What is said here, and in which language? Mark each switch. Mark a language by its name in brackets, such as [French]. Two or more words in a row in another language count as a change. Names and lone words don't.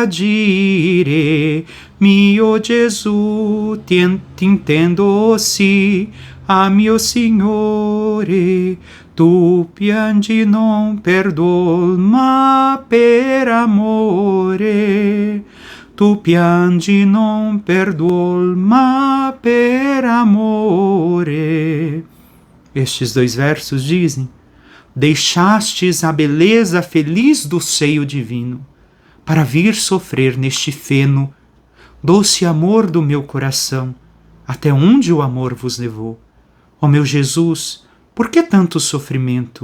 [Italian] vagire, mio Gesù, ti intendo sì, a mio Signore, tu piangi non per dol, ma per amore. Tu piangi non per dol, ma per amore. [Portuguese] Estes dois versos dizem: deixastes a beleza feliz do seio divino, para vir sofrer neste feno, doce amor do meu coração, até onde o amor vos levou. Ó meu Jesus, por que tanto sofrimento?